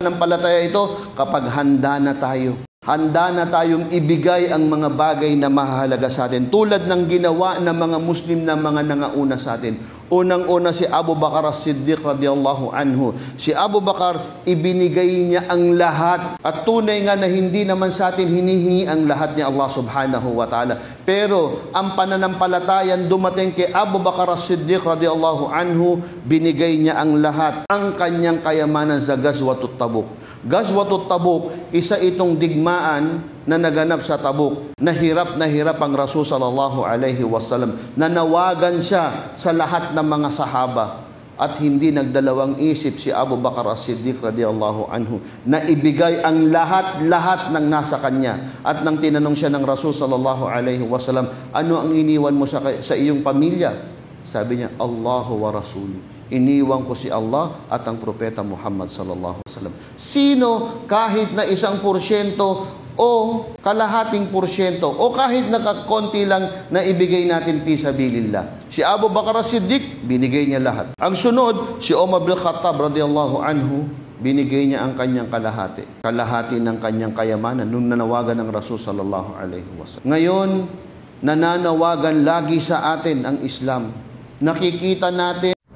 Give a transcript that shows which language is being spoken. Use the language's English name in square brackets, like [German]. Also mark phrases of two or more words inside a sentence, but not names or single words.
[Filipino] Pananampalataya ito kapag handa na tayo. Handa na tayong ibigay ang mga bagay na mahalaga sa atin. Tulad ng ginawa ng mga Muslim na mga nangauna sa atin. Unang-una si Abu Bakar as-Siddiq [Arabic] رضي الله عنه. [Filipino] Si Abu Bakar, ibinigay niya ang lahat. At tunay nga na hindi naman sa atin hinihingi ang lahat ni Allah [Arabic] سبحانه وتعالى. [Filipino] Pero ang pananampalatayan dumating kay Abu Bakar as-Siddiq [Arabic] رضي الله عنه, [Filipino] binigay niya ang lahat. Ang kanyang kayamanan sa Ghazwatut Tabuk. Ghazwatut Tabuk, isa itong digmaan na naganap sa Tabuk. Nahirap ang Rasul [Arabic] صلى الله عليه وسلم. [Filipino] Nanawagan siya sa lahat ng mga sahaba. At hindi nagdalawang isip si Abu Bakar as-Siddiq [Arabic] رضي الله عنه [Filipino] na ibigay ang lahat ng nasa kanya. At nang tinanong siya ng Rasul [Arabic] صلى الله عليه وسلم, [Filipino] ano ang iniwan mo sa iyong pamilya? Sabi niya, [Arabic] الله ورسوله. [Filipino] Iniwan ko si Allah at ang propeta Muhammad [Arabic] صلى الله عليه وسلم. [Filipino] Sino kahit na 1% o kalahating porsyento o kahit nakakonti lang na ibigay natin [Arabic] في سبيل الله. [Filipino] Si Abu Bakar as-Siddiq, binigay niya lahat. Ang sunod, si Umar bin Khattab [Arabic] رضي الله عنه, [Filipino] binigay niya ang kanyang kalahati. Kalahati ng kanyang kayamanan nung nanawagan ng Rasul [Arabic] صلى الله عليه وسلم. [Filipino] Ngayon, nananawagan lagi sa atin ang Islam. Nakikita natin